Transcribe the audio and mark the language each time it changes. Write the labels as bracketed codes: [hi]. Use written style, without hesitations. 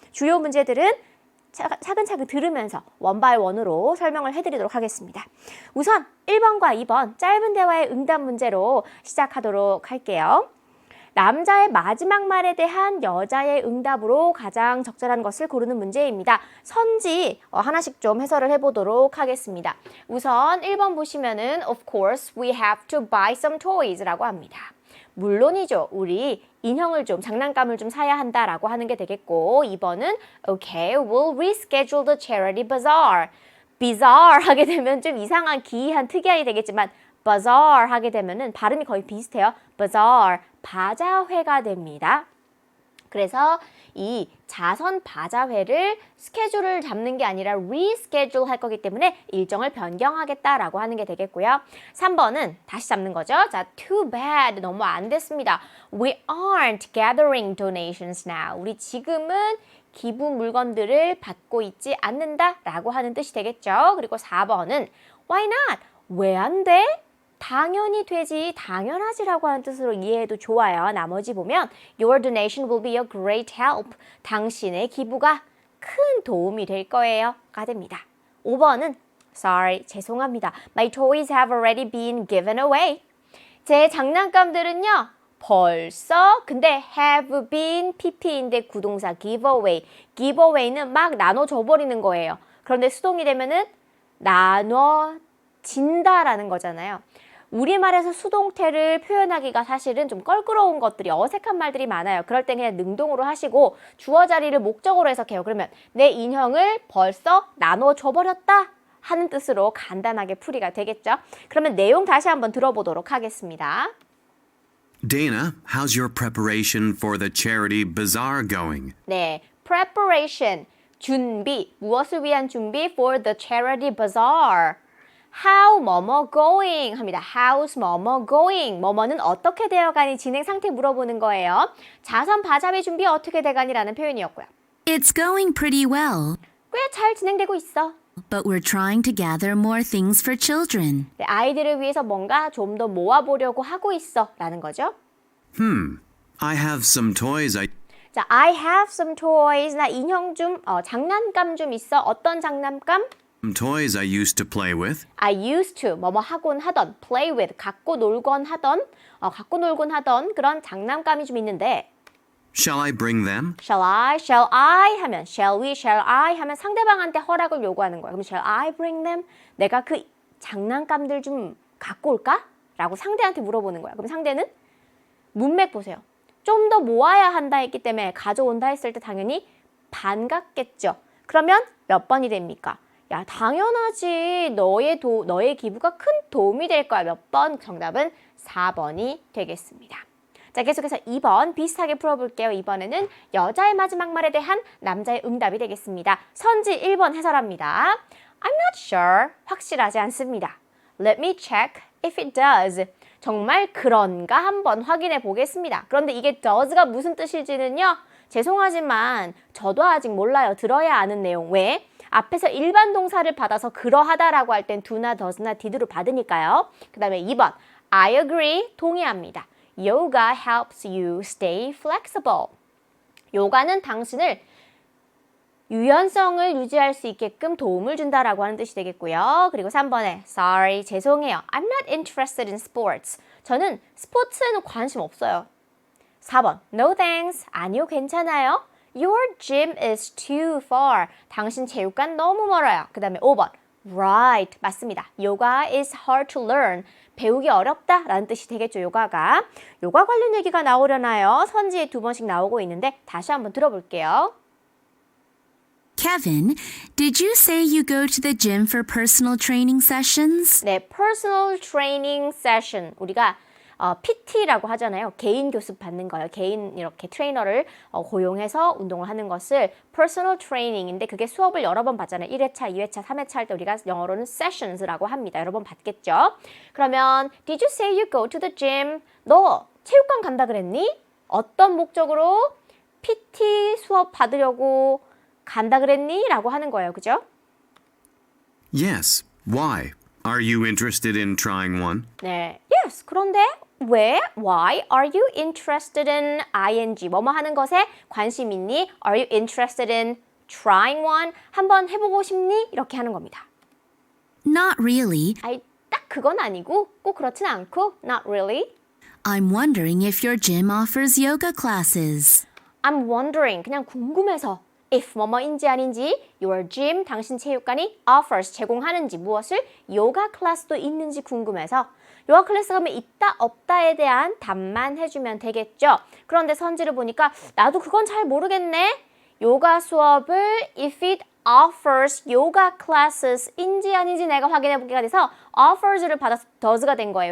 [ko] 주요 문제들은 차근차근 들으면서 원바이 원으로 설명을 해드리도록 하겠습니다. 우선 1번과 2번 짧은 대화의 응답 문제로 시작하도록 할게요. 남자의 마지막 말에 대한 여자의 응답으로 가장 적절한 것을 고르는 문제입니다. 선지 하나씩 좀 해설을 해보도록 하겠습니다. 우선 1번 보시면은 [en] Of course we have to buy some toys [ko] 라고 합니다. 물론이죠. 우리 인형을 좀 장난감을 좀 사야 한다라고 하는 게 되겠고 2번은 [en] Okay, we'll reschedule the charity bazaar. [ko] bizarre 하게 되면 좀 이상한 기이한 특이하게 되겠지만 bazaar 하게 되면은 발음이 거의 비슷해요. bazaar, 바자회가 됩니다. 그래서 이 자선 바자회를 스케줄을 잡는 게 아니라 reschedule 할 거기 때문에 일정을 변경하겠다라고 하는 게 되겠고요. 3번은 다시 잡는 거죠. 자, [en] too bad. [ko] 너무 안 됐습니다. [en] We aren't gathering donations now. [ko] 우리 지금은 기부 물건들을 받고 있지 않는다라고 하는 뜻이 되겠죠. 그리고 4번은 [en] why not? [ko] 왜 안 돼? 당연히 되지, 당연하지라고 하는 뜻으로 이해해도 좋아요. 나머지 보면 [en] Your donation will be a great help. [ko] 당신의 기부가 큰 도움이 될 거예요. 가 됩니다. 5번은 Sorry, 죄송합니다. [en] My toys have already been given away. [ko] 제 장난감들은요. 벌써 근데 have been pp인데 구동사 give away. give away는 막 나눠줘 버리는 거예요. 그런데 수동이 되면은 나눠진다라는 거잖아요. 우리말에서 수동태를 표현하기가 사실은 좀 껄끄러운 것들이 어색한 말들이 많아요. 그럴 땐 그냥 능동으로 하시고 주어 자리를 목적으로 해석해요. 그러면 내 인형을 벌써 나눠줘버렸다 하는 뜻으로 간단하게 풀이가 되겠죠. 그러면 내용 다시 한번 들어보도록 하겠습니다. [en] Dana, how's your preparation for the charity bazaar going? [ko] 네, preparation, 준비, 무엇을 위한 준비? [en] For the charity bazaar. How 뭐뭐 going [ko] 합니다. [en] How's 뭐뭐 going. [ko] 뭐뭐는 어떻게 되어가니 진행 상태 물어보는 거예요. 자선 바자회 준비 어떻게 돼가니라는 표현이었고요. [en] It's going pretty well, [ko] 꽤 잘 진행되고 있어. [en] but we're trying to gather more things for children. [ko] 네, 아이들을 위해서 뭔가 좀 더 모아보려고 하고 있어 라는 거죠. [en] I have some toys 자, I have some toys. [ko] 나 인형 좀, 장난감 좀 있어. 어떤 장난감? [en] toys I used to play with. [ko] I used to 뭐뭐 하곤 하던 play with 갖고 놀곤 하던 그런 장난감이 좀 있는데 [en] Shall I bring them? [ko] shall I 하면 shall we, shall I 하면 상대방한테 허락을 요구하는 거야. 그럼 [en] shall I bring them? [ko] 내가 그 장난감들 좀 갖고 올까? 라고 상대한테 물어보는 거야. 그럼 상대는 문맥 보세요. 좀 더 모아야 한다 했기 때문에 가져온다 했을 때 당연히 반갑겠죠. 그러면 몇 번이 됩니까? 야, 당연하지. 너의 기부가 큰 도움이 될 거야. 몇 번? 정답은 4번이 되겠습니다. 자, 계속해서 2번 비슷하게 풀어볼게요. 이번에는 여자의 마지막 말에 대한 남자의 응답이 되겠습니다. 선지 1번 해설합니다. [en] I'm not sure. [ko] 확실하지 않습니다. [en] Let me check if it does. [ko] 정말 그런가 한번 확인해 보겠습니다. 그런데 이게 does가 무슨 뜻일지는요. 죄송하지만 저도 아직 몰라요. 들어야 아는 내용. 왜? 앞에서 일반 동사를 받아서 그러하다라고 할 땐 do나 does나 did로 받으니까요. 그 다음에 2번 [en] I agree. [ko] 동의합니다. [en] Yoga helps you stay flexible. [ko] 요가는 당신을 유연성을 유지할 수 있게끔 도움을 준다라고 하는 뜻이 되겠고요. 그리고 3번에 sorry, 죄송해요. [en] I'm not interested in sports. [ko] 저는 스포츠에는 관심 없어요. 4번 [en] no thanks. [ko] 아니요, 괜찮아요. [en] Your gym is too far. [ko] 당신 체육관 너무 멀어요. 그 다음에 5번 right. 맞습니다. [en] Yoga is hard to learn. [ko] 배우기 어렵다 라는 뜻이 되겠죠, 요가가. 요가 관련 얘기가 나오려나요? 선지에 2번씩 나오고 있는데 다시 한번 들어볼게요. [en] Kevin, did you say you go to the gym for personal training sessions? 네, personal training session. [ko] 우리가 PT라고 하잖아요. 개인 교습 받는 거예요. 개인 이렇게 트레이너를 고용해서 운동을 하는 것을 personal training인데 그게 수업을 여러 번 받잖아요. 1회차, 2회차, 3회차 할 때 우리가 영어로는 sessions라고 합니다. 여러 번 받겠죠. 그러면 [en] Did you say you go to the gym? [ko] 너 체육관 간다 그랬니? 어떤 목적으로 PT 수업 받으려고 간다 그랬니? 라고 하는 거예요. 그죠? [en] Yes. Why? Are you interested in trying one? [ko] 네. Yes. 그런데 왜? [en] Why are you interested in ing? [ko] 뭐뭐 하는 것에 관심 있니? [en] Are you interested in trying one? [ko] 한번 해보고 싶니? 이렇게 하는 겁니다. [en] Not really. [ko] 아이, 딱 그건 아니고 꼭 그렇진 않고 [en] Not really. I'm wondering if your gym offers yoga classes. I'm wondering. [ko] 그냥 궁금해서 if 뭐뭐인지 아닌지 your gym, 당신 체육관이 offers, 제공하는지 무엇을 요가 클래스도 있는지 궁금해서 요가 클래스 가면 있다 없다에 대한 답만 해주면 되겠죠. 그런데 선지를 보니까 나도 그건 잘 모르겠네. 요가 수업을 [en] if it offers yoga classes [ko] 인지 아닌지 내가 확인해 보기가 돼서 offers를 받아서 does가 된 거예요.